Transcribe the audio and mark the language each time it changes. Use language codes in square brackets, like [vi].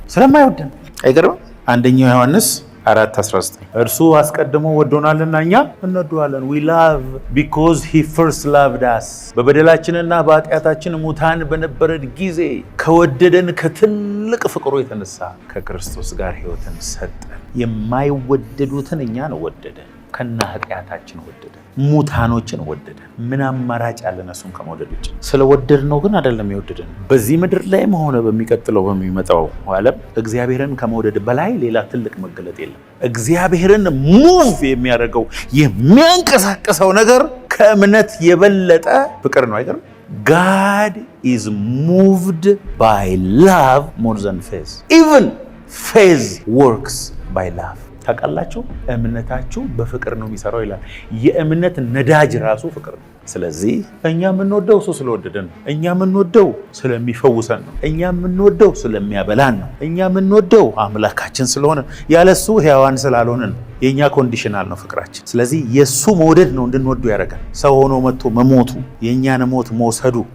[am] ስለማይወደን አይገርም? አንደኛው ዮሐንስ 4:19 እርሱ አስቀድሞ ወዶናልና እኛ እንወደዋለን። [en] we love because he first loved us። [am] በበደላችንና በኃጢአታችን ሙታን በነበረን ጊዜ ከወደደን ከትልቅ ፍቅሩ የተነሳ ከክርስቶስ ጋር ሕይወትን ሰጠን። የማይወደዱትን እኛን ወደደን፣ ከና ኃጢአታችን ወደደን፣ ሙታኖችን ወደደን። ምን አማራጭ ያለን እሱን ከመውደድ ውጭ? ስለወደድ ነው ግን አይደለም የወደደን። በዚህ ምድር ላይም ሆነ በሚቀጥለው በሚመጣው ዓለም እግዚአብሔርን ከመውደድ በላይ ሌላ ትልቅ መገለጥ የለም። እግዚአብሔርን ሙቭ የሚያደርገው የሚያንቀሳቅሰው ነገር ከእምነት የበለጠ ፍቅር ነው። አይገርም? [en] God is moved by love more than faith. Even faith works by love. [am] ታውቃላችሁ፣ እምነታችሁ በፍቅር ነው የሚሰራው ይላል። የእምነት ነዳጅ ራሱ ፍቅር ነው። ስለዚህ እኛ የምንወደው እሱ ስለወደደን ነው። እኛ የምንወደው ስለሚፈውሰን ነው። እኛ የምንወደው ስለሚያበላን ነው። እኛ የምንወደው አምላካችን ስለሆነ ያለሱ ሕያዋን ስላልሆንን ነው። የእኛ ኮንዲሽናል ነው ፍቅራችን። ስለዚህ የእሱ መውደድ ነው እንድንወዱ ያደርጋል። ሰው ሆኖ መጥቶ መሞቱ፣ የእኛን ሞት መውሰዱ